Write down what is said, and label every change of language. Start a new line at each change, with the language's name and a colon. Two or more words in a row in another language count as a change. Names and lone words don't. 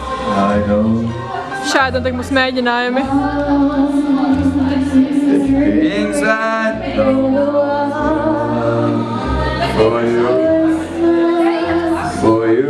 English: I know
Latvian: Šādi notiek mūsu mēģinājumi.
English: things I know for you, for you.